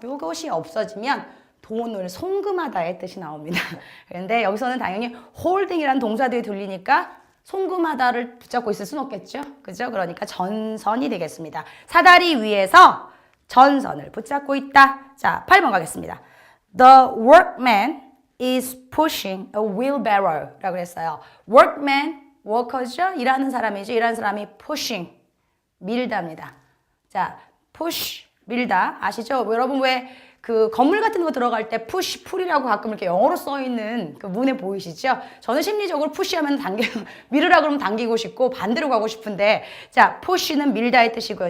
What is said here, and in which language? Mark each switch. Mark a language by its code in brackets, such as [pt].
[ko] 이것이 없어지면 돈을 송금하다의 뜻이 나옵니다. 그런데 여기서는 당연히 holding이라는 동사들이 들리니까 송금하다를 붙잡고 있을 수는 없겠죠. 그죠? 그러니까 전선이 되겠습니다. 사다리 위에서 전선을 붙잡고 있다. 자, 8번 가겠습니다. [en] The workman is pushing a wheelbarrow [ko] 라고 했어요. workman, worker죠? 일하는 사람이죠. 일하는 사람이 pushing, 밀다입니다. 자, push, 밀다. 아시죠? 여러분 왜 그 건물 같은 거 들어갈 때 push, pull이라고 가끔 이렇게 영어로 써 있는 그 문에 보이시죠? 저는 심리적으로 push하면 밀으라 그러면 당기고 싶고 반대로 가고 싶은데 자, push는 밀다의 뜻이고요.